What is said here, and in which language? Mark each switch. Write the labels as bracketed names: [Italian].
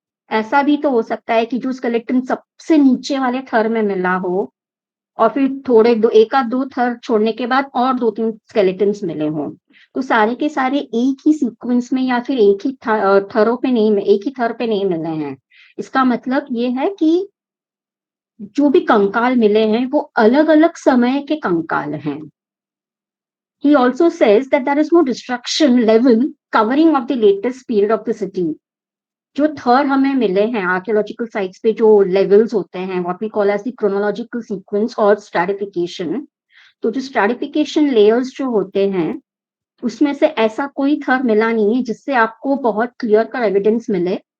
[Hindi] ऐसा भी तो हो सकता है कि जो स्केलेटन सबसे नीचे वाले थर में मिला हो और फिर थोड़े एक आध दो थर छोड़ने के बाद और दो तीन स्केलेटन्स मिले हों। तो सारे के सारे एक ही सीक्वेंस में या फिर एक ही थरों पे नहीं, एक ही थर पे नहीं मिले हैं। इसका मतलब ये है कि जो भी कंकाल मिले हैं वो अलग अलग समय के कंकाल हैं। [English] He also says that there is no destruction level covering of the latest period of the city। [Hindi] जो थर हमें मिले हैं आर्कियोलॉजिकल साइट्स पे, जो लेवल्स होते हैं, [English] what we call as the chronological sequence [Hindi] और स्ट्रैटिफिकेशन, तो जो स्ट्रैटिफिकेशन लेयर्स जो होते हैं उसमें से ऐसा कोई थर मिला नहीं है जिससे आपको बहुत क्लियर का एविडेंस मिले